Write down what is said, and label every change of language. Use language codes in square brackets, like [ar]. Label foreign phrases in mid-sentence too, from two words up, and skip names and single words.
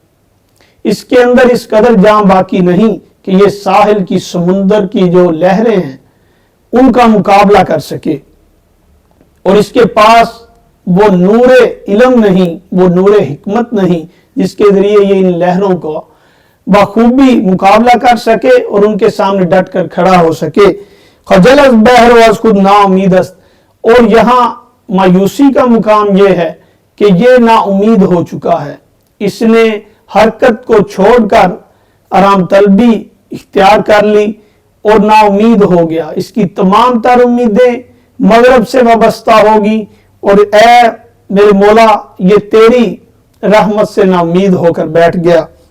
[ur] اس کے اندر اس قدر جان باقی نہیں کہ یہ ساحل کی سمندر کی جو لہریں ہیں ان کا مقابلہ کر سکے، اور اس کے پاس وہ نور علم نہیں، وہ نور حکمت نہیں جس کے ذریعے یہ ان لہروں کو بخوبی مقابلہ کر سکے اور ان کے سامنے ڈٹ کر کھڑا ہو سکے۔ [fa] خجل از بحر و از خود نا امید است، [ur] اور یہاں مایوسی کا مقام یہ ہے کہ یہ نا امید ہو چکا ہے، اس نے حرکت کو چھوڑ کر آرام طلبی اختیار کر لی اور نا امید ہو گیا، اس کی تمام تر امیدیں مغرب سے وابستہ ہوگی، اور اے میرے مولا یہ تیری رحمت سے نا امید ہو کر بیٹھ گیا۔